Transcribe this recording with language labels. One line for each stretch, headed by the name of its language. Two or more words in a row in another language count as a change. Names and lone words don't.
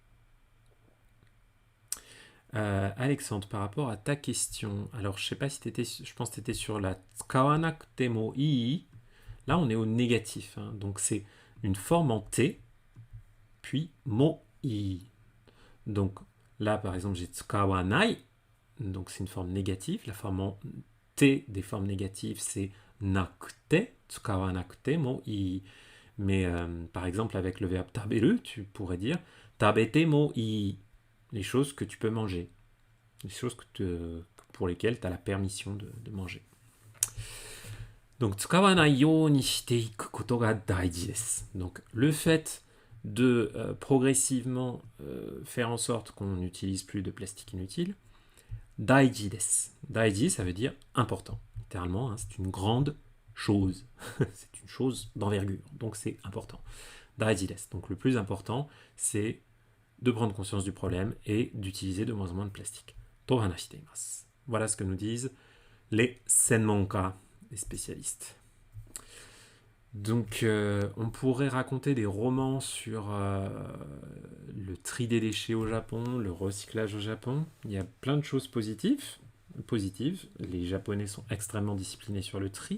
French: Alexandre, par rapport à ta question, alors je sais pas si je pense que tu étais sur la
Japanese: 使わなくてもいい.
French: Là, on est au négatif, hein, donc c'est une forme en T, puis
Japanese: もいい.
French: Donc là, par exemple, j'ai tsukawanai, donc c'est une forme négative. La forme en T des formes négatives, c'est nakute,
Japanese: 使わなくてもいい.
French: Mais par exemple, avec le verbe taberu, tu pourrais dire
Japanese: 食べてもいい.
French: Les choses que tu peux manger, les choses pour lesquelles tu as la permission de manger. Donc,
Japanese: 使わないようにしていくことが大事です.
French: Donc, le fait de progressivement faire en sorte qu'on n'utilise plus de plastique inutile,
Japanese: 大事です. Daiji,
French: ça veut dire important. Littéralement, hein, c'est une grande chose. C'est une chose d'envergure. Donc, c'est important.
Japanese: 大事です.
French: Donc, le plus important, c'est de prendre conscience du problème et d'utiliser de moins en moins de plastique.
Japanese: と話しています.
French: Voilà ce que nous disent les senmonka, les spécialistes. Donc, on pourrait raconter des romans sur le tri des déchets au Japon, le recyclage au Japon. Il y a plein de choses positives. Les Japonais sont extrêmement disciplinés sur le tri.